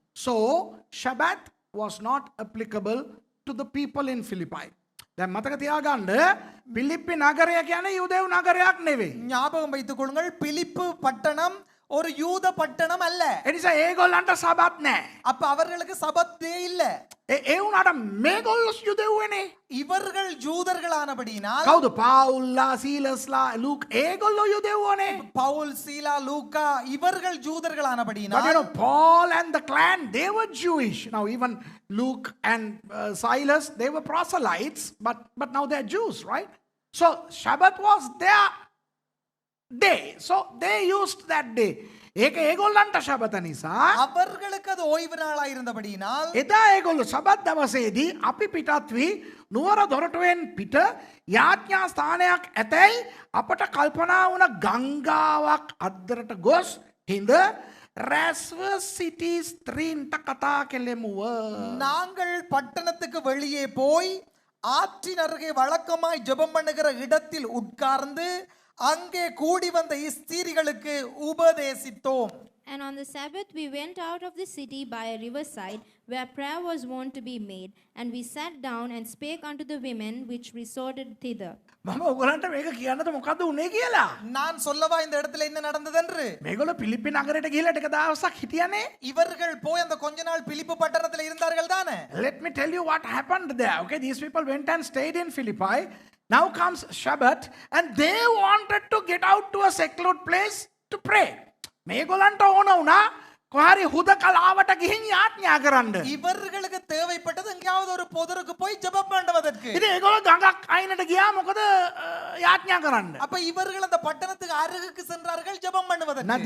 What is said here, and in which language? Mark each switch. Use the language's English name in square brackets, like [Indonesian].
[English] So Shabbat was not applicable to the people in Philippi. [Sinhala] දැන් මතක තියාගන්න පිලිප්පි නගරය කියන්නේ යුදෙව් නගරයක් නෙවෙයි. [Tamil] ஞாபகம் வைத்துக் கொள்ளுங்கள் பிலிப்பு பட்டணம் ஒரு யூத பட்டணம் அல்ல. [Sinhala] ඒ නිසා ඒගොල්ලන්ට සබත් නැහැ. [Tamil] அப்ப அவர்களுக்கு சபத் டே இல்ல. [Sinhala] ඒ වුණාට මේගොල්ලෝ යුදෙව්වනේ. [Tamil] இவர்கள் ஜூதர்களானபடியினால் [Sinhala] කවුද? පාවුල්ලා, සීලස්ලා, ලූක් ඒගොල්ලෝ යුදෙව්වනේ. [Tamil] பவுல், சீலா, லூக்கா இவர்கள் [English] But [Tamil] ஜூதர்களானபடியினால் [English] you know, Paul and the clan, they were Jewish. Now even Luke and Silas, they were proselytes, but now they're Jews, right? So Shabbat was their day. So they used that day. [Sinhala] ඒක ඒගොල්ලන්ට ශබත නිසා [Tamil] அவர்களுக்கு அது ஓய்வு நாளா இருந்தபடியினால் [Sinhala] එදා ඒගොල්ලෝ Sabbath දවසේදී අපි පිටත් වී නුවර දොරටුවෙන් පිට යාඥා ස්ථානයක් ඇතැයි අපට කල්පනා වුණ ගංගාවක් අද්දරට ගොස් හිඳ රැස්ව සිටි ස්ත්‍රීන්ට කතා කෙලෙමුව. [Tamil] நாங்கள் பட்டணத்துக்கு வெளியே போய் ஆற்றின் அருகே வழக்கமாய் ஜெபம் பண்ணுகிற இடத்தில் உட்கார்ந்து அங்கே கூடி வந்த ஸ்திரீகளுக்கு உபதேசித்தோம். [English] and on the Sabbath we went out of the city by a riverside where prayer was wont to be made. And we sat down and spake unto the women which resorted thither. [Sinhala] මම ඔයගලන්ට මේක කියන්නද මොකද්ද උනේ කියලා. [Tamil] நான் சொல்லவா இந்த இடத்துல என்ன நடந்தது என்று? [Sinhala] මේගොල්ලෝ පිලිප්පි නගරයට ගිහිල්ලා ටික දවසක් හිටියානේ. [Tamil] இவர்கள் போய் அந்த கொஞ்ச நாள் பிலிப்பு பட்டணத்துல இருந்தார்கள் தானே? [English] Let me tell you what happened there. Okay, these people went and stayed in Philippi. Now comes Shabbat and they wanted to get out to a secluded place to pray. [Sinhala] මේගොල්ලන්ට ඕන වුණා කොහරි හුදකලාවට ගිහින් යාඥා කරන්න. [Tamil] இவர்களுக்கு தேவைப்பட்டது எங்கேயாவது ஒரு பொதருக்கு போய் ஜெபம் பண்ணுவதற்கு. [Sinhala] ඉතින් ඒගොල්ලෝ ගඟක් අයිනට ගියා මොකද යාඥා කරන්න. [Tamil] அப்ப இவர்கள் அந்த பட்டணத்துக்கு அருகுக்கு சென்றார்கள் ஜெபம் பண்ணுவதற்கு.